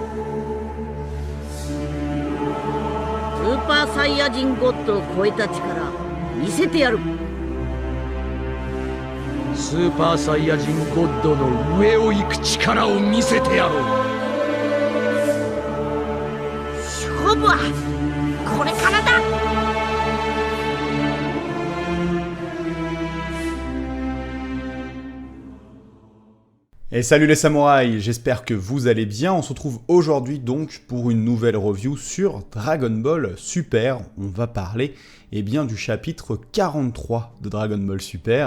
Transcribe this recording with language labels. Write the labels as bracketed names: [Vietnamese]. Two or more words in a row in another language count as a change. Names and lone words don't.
[Japanese] スーパーサイヤ人ゴッドを超えた力見せてやる。スーパーサイヤ人ゴッドの上を行く力を見せてやろう。勝負はこれからだ。 [French] Et salut les samouraïs, j'espère que vous allez bien. On se retrouve aujourd'hui donc pour une nouvelle review sur Dragon Ball Super. On va parler bien du chapitre 43 de Dragon Ball Super.